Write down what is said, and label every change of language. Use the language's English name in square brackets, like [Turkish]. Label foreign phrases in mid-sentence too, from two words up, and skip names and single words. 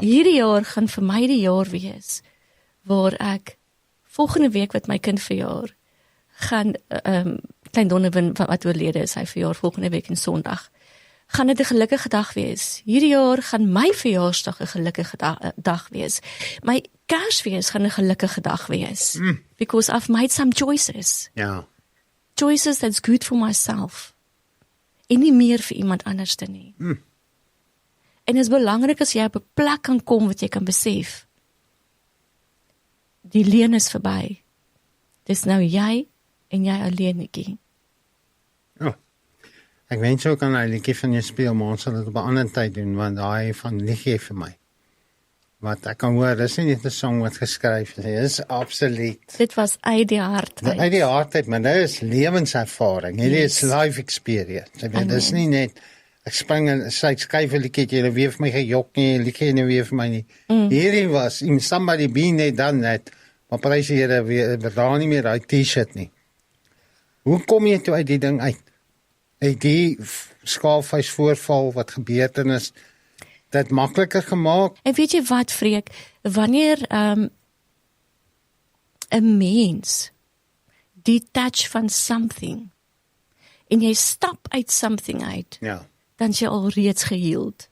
[Afrikaans] Hierdie jaar gaan vir my die jaar wees, waar ek volgende week wat my kind verjaar, gaan, klein Donovan wat oorlede is, hy verjaar volgende week en Sondag, gaan dit 'n gelukkige dag wees. Hierdie jaar gaan my verjaarsdag 'n gelukkige dag wees. My Kersfees gaan 'n gelukkige dag wees. [English] Because I've made some choices. [Afrikaans] Ja. [English] Choices that's good for myself. [Afrikaans] En nie meer vir iemand anders te nie. En dit is belangrik as jy op 'n plek kan kom wat jy kan besef, die leen is verby. Dis nou jy en jy alleen, Nikkie. Oh. Ek wens ook aan hy liedjie van jou speel, maar ons sal dit op 'n ander tyd doen, want daai van liedjie vir my. Wat ek kan hoor, dis nie net 'n song wat geskryf is, dit is absoluut. Dit was uit die hart uit. Uit die hart uit, maar dit is lewenservaring, hierdie is [English] life experience. [Afrikaans] Ek weet, dis nie net, ek spring en sy skryf 'n liedjie, jy weer vir my gejok nie, liedjie nie weer vir my nie. Hierdie was, [English] somebody been there, done that, [Afrikaans] maar prys die Here, weer daar nie meer uit T-shirt nie. Hoe kom jy toe uit die ding uit? Uit die skaalvuis voorval wat gebeurtenis dit makliker gemaak? En weet jy wat, Freek, wanneer 'n mens detach van something en jy stap uit something uit, dan is jy al reeds geheeld.